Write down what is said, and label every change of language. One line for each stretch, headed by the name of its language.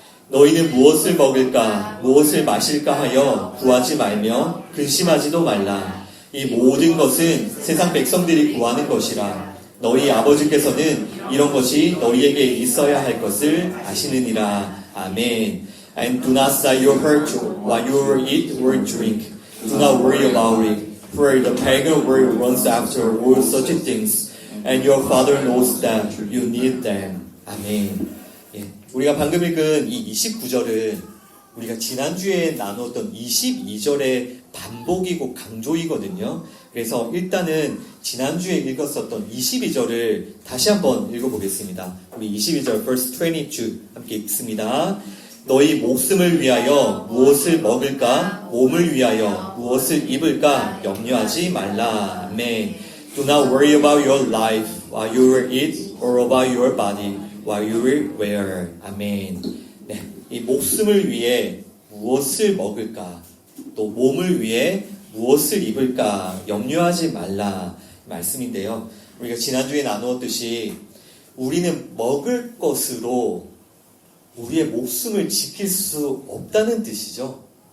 Korean: 너희는 무엇을 먹을까, 무엇을 마실까 하여 구하지 말며 근심하지도 말라. 이 모든 것은 세상 백성들이 구하는 것이라. 너희 아버지께서는 이런 것이 너희에게 있어야 할 것을 아시느니라. 아멘.
English: And do not set your heart to what you will eat or drink. Do not worry about it. For the pagan world runs after all such things. And your Father knows that you need them.
Korean: 아멘. 우리가 방금 읽은 이 29절은 우리가 지난주에 나누었던 22절의 반복이고 강조이거든요. 그래서 일단은 지난주에 읽었었던 22절을 다시 한번 읽어보겠습니다. 우리 22절 verse 22 함께 읽습니다. 너희 목숨을 위하여 무엇을 먹을까, 몸을 위하여 무엇을 입을까 염려하지 말라. 아멘.
English: Do not worry about your life, what you will eat, or about your body, what you will wear.
Korean: 아멘. 네, 이 목숨을 위해 무엇을 먹을까, 또 몸을 위해 무엇을 입을까 염려하지 말라 말씀인데요. 우리가 지난주에 나누었듯이 우리는 먹을 것으로 우리의 목숨을 지킬 수 없다는 뜻이죠.